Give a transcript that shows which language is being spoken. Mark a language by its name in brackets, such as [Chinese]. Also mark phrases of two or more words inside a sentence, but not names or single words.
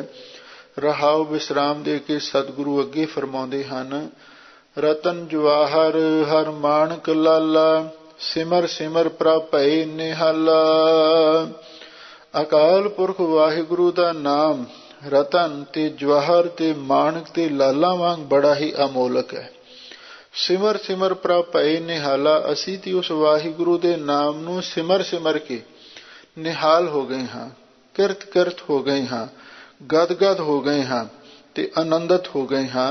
[Punjabi] ਰਹਾਉ ਵਿਸਰਾਮ ਦੇ ਕੇ ਸਤਿਗੁਰੂ ਅੱਗੇ ਫਰਮਾਉਂਦੇ ਹਨ, ਰਤਨ ਜਵਾਹਰ ਹਰ ਮਾਣਕ ਲਾਲਾ, ਸਿਮਰ ਸਿਮਰ ਪ੍ਰਭ ਭਏ ਨਿਹਾਲਾ। ਅਕਾਲ ਪੁਰਖ ਵਾਹਿਗੁਰੂ ਦਾ ਨਾਮ ਰਤਨ ਤੇ ਜਵਾਹਰ ਤੇ ਮਾਣਕ ਤੇ ਲਾਲਾ ਵਾਂਗ ਬੜਾ ਹੀ ਅਮੋਲਕ ਹੈ। ਸਿਮਰ ਸਿਮਰ ਪ੍ਰਭ ਭਏ ਨਿਹਾਲਾ, ਅਸੀ ਤੇ ਉਸ ਵਾਹਿਗੁਰੂ ਦੇ ਨਾਮ ਨੂੰ ਸਿਮਰ ਸਿਮਰ ਕੇ ਨਿਹਾਲ ਹੋ ਗਏ ਹਾਂ, ਕਿਰਤ ਕਿਰਤ ਹੋ ਗਏ ਹਾਂ, ਗਦ ਗਦ ਹੋ ਗਏ ਹਾਂ ਤੇ ਆਨੰਦਿਤ ਹੋ ਗਏ ਹਾਂ।